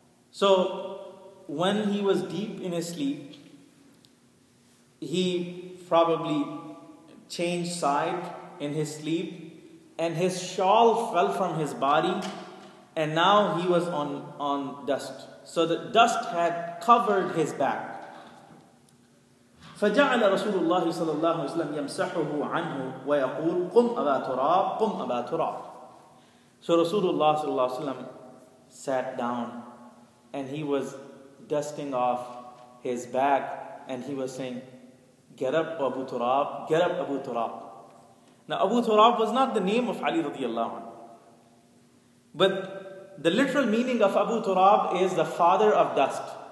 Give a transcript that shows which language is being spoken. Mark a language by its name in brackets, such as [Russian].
[English] So when he was deep in his sleep, he probably changed side in his sleep and his shawl fell from his body and now he was on dust. So the dust had covered his back. [Arabic] فجعل رسول الله صلى الله عليه وسلم يمسحه عنه ويقول قم أبا تراب قم أبا تراب. [English] So Rasulullah [Arabic] صلى الله عليه وسلم [English] sat down and he was dusting off his back and he was saying, get up Abu Turab, get up Abu Turab. Now Abu Turab was not the name of Ali radiyallahu anhu, but the literal meaning of Abu Turab is the father of dust.